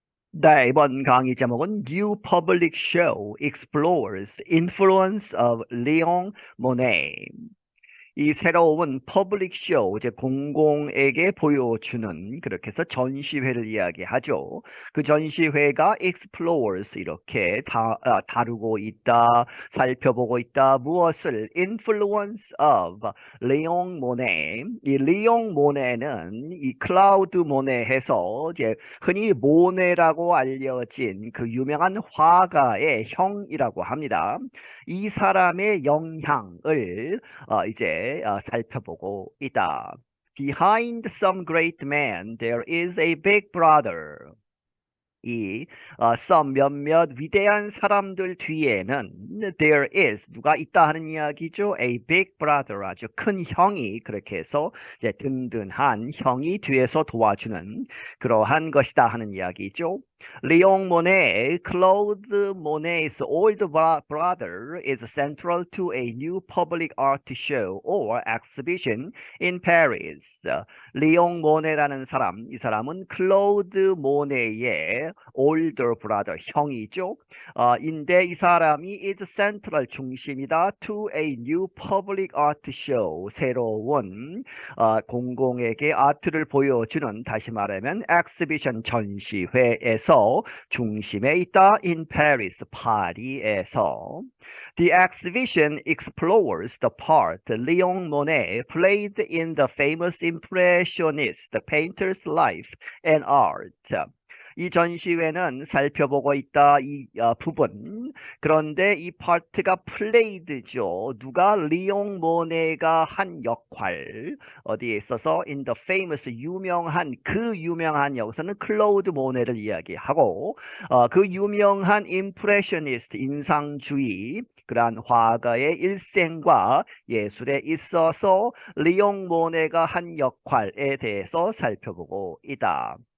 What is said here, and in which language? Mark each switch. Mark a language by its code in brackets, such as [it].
[ko] 네, 이번 강의 제목은 [en] New Public Show Explores Influence of Leon Monet. [ko] 이 새로운 퍼블릭 쇼, 이제 공공에게 보여주는 그렇게 해서 전시회를 이야기하죠. 그 전시회가 explores 이렇게 다루고 있다, 살펴보고 있다. 무엇을? [en] Influence of 리옹 모네. [ko] 이 리옹 모네는 이 클라우드 모네 해서 이제 흔히 모네라고 알려진 그 유명한 화가의 형이라고 합니다. 이 사람의 영향을 살펴보고 있다. [en] Behind some great man, there is a big brother. [ko] some 몇몇 위대한 사람들 뒤에는 [en] there is [ko] 누가 있다 하는 이야기죠. [en] A big brother [ko] 아주 큰 형이 그렇게 해서 이제 든든한 형이 뒤에서 도와주는 그러한 것이다 하는 이야기죠. 리옹 모네, [en] Claude Monet's older brother is central to a new public art show or exhibition in Paris. [ko] 리옹 모네라는 사람, 이 사람은 클로드 모네의 older brother, 형이죠. 인데 이 사람이 is central, 중심이다 [en] to a new public art show, [ko] 새로운 공공에게 아트를 보여주는, 다시 말하면 exhibition, 전시회에서 중심에 있다. [en] in Paris, [ko] 파리에서. [en] The exhibition explores the part Leon Monet played in the famous Impressionist painter's life and art. [ko] 이 전시회는 살펴보고 있다. 이 부분. 그런데 이 파트가 플레이드죠. 누가? 리옹 모네가 한 역할. 어디에 있어서? [en] in the famous, [ko] 유명한, 그 유명한, 여기서는 클로드 모네를 이야기하고 그 유명한 임프레셔니스트, 인상주의 그러한 화가의 일생과 예술에 있어서 리옹 모네가 한 역할에 대해서 살펴보고 있다.